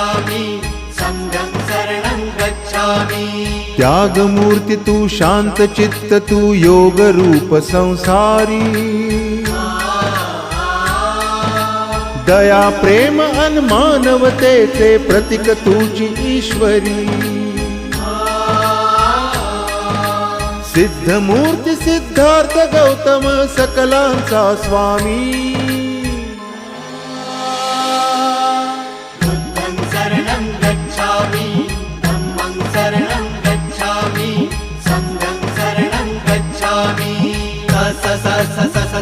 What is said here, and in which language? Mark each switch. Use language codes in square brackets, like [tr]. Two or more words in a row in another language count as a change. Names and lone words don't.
[pi] गच्छामि संघं शरणं गच्छामि। [mr] त्यागमूर्ति तू शांत चित्त तू योग रूप संसारी, दया प्रेम अन मानवतेचे प्रतीक तुझी ईश्वरी। सिद्धमूर्ती सिद्धार्थ गौतम सकलांचा स्वामी। [pi] बुद्धं शरणं गच्छामि धम्मं शरणं गच्छामि संघं शरणं गच्छामि। स स स स